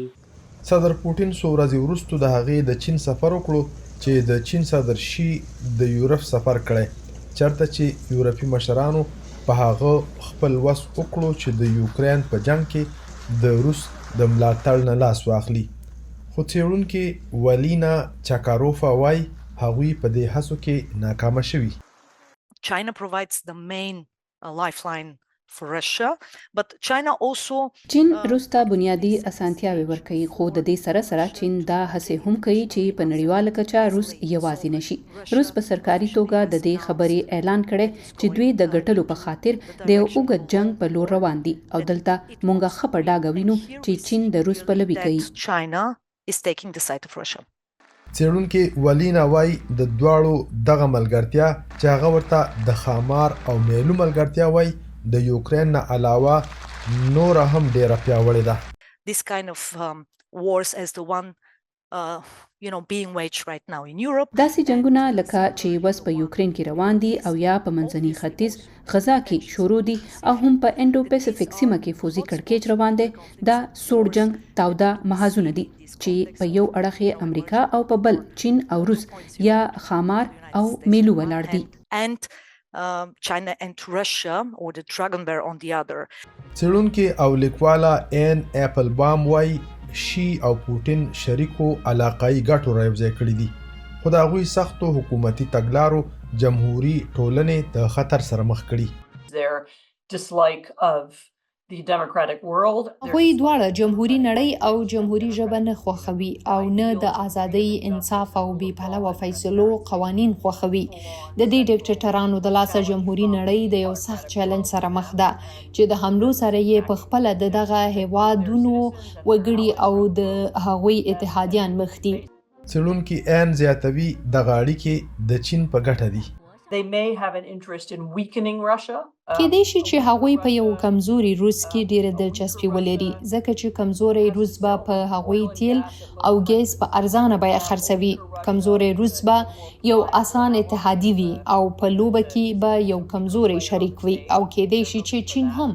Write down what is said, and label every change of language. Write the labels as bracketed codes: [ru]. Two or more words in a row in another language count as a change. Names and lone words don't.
[ps] صدر پوټن څو ورځې وروسته د هغې د چین سفر وکړو چې د چین صدر شي د یورپ سفر کړی، چېرته چې یورپي مشرانو په هغه خپل وس وکړو چې د يوکرېن په جنګ کې د روس د ملاتړ نه لاس واخلي. خو څېړونکي ولینا چاکاروفا وايي هغوی په دې هڅو کې ناکامه شوي. [en] China provides the main lifeline for Russia, but China also [ps] چین روس ته بنیادی اسانتیاوې ورکوي، خو د دې سره سره چین دا هڅې هم کوي چې په نړیواله کچه روس یوازې نشي. روس په سرکاري توګه د دې خبرې اعلان کړی چې دوی د ګټلو په خاطر د یو اوږد جنګ په لور روان دي او دلته مونږ ښه په ډاګه وینو چې چین د روس پلوي کوي. [en] China is taking the side of Russia. [ps] څېړونکي ولینا وايي د دواړو دغه ملګرتیا چې هغه ورته د خامار او میلو ملګرتیا وايي د یوکرین نه علاوه نوره هم ډیره پیاوړې ده. [en] This kind of wars as the one being waged right now in Europe. [ps] داسې جنگونه لکه چې وس په یوکرین کې روان دي او یا په منځني ختیځ غزا کې شروع دي او هم په انډو پیسفیک سیمه کې فوزي کړکېچ روان دی، دا سوړ جنگ تاوده محاذونه دي چې په یو اړخ یې امریکا او په بل چین او روس یا خامار او میلو ولاړ دي. [en] And China and Russia or the dragon bear on the other. [ps] څېړونکي او لیکواله ان اپل بام وايي شي او پوټن شریکو علاقایي ګټو رايوځای کړي دي، خو د هغوی سختو حکومتي تګلارو جمهوري ټولنې د خطر سره مخ کړي. [en] Their dislike of the democratic world. [ps] هغوی دواړه جمهوري نړۍ او جمهوري ژبه نه خوښوي او نه د ازادۍ، انصاف او بې پلوه فیصلو قوانین خوښوي. د دې ډیکټیټرانو د لاسه جمهوري نړۍ د یو سخت چلنج سره مخ ده چې د حملو سره یې په خپله د دغه هیوادونو وګړي او د هغوی اتحادیان مخ دي. څېړونکي ان زیاتوي دغه اړیکې د چین په ګټه دي. [en] They may have an interest in weakening Russia. [ps] کېدای شي چې هغوی په یو کمزوري روس کې ډیره دلچسپي ولري، ځکه چې کمزوري روس به په هغوی تیل او ګیس په ارزانه بیه خرڅوي. کمزوري روس به یو اسان اتحادي وي او په لوبه کې به یو کمزوري شریک وي او کېدای شي چې چین هم.